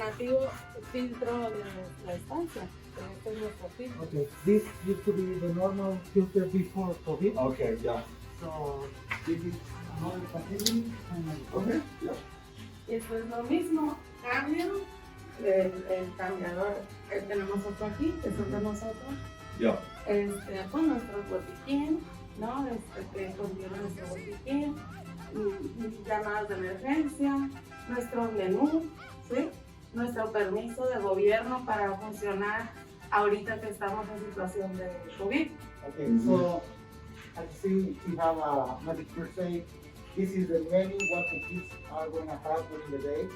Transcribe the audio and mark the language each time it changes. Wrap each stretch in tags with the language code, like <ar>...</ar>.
<es>Alternativo filtro de la estancia. Este es nuestro filtro.</es> <en>Okay, this used to be the normal filter before COVID. Okay. Yeah. So this is another category. Okay. Yeah.</en> <es>Esto es lo mismo. Cambio. El cambiador. Tenemos otro aquí, que son de nosotros.</es> <en>Yeah.</en> <es>Con nuestro botiquín, ¿no? Que contiene nuestro botiquín, llamadas de emergencia, nuestro menú, ¿sí? Nuestro permiso de gobierno para funcionar ahorita que estamos en situación de COVID.</es> <en>Okay, so I see you have a medic first aid. This is the menu what the kids are going to have during the day.</en>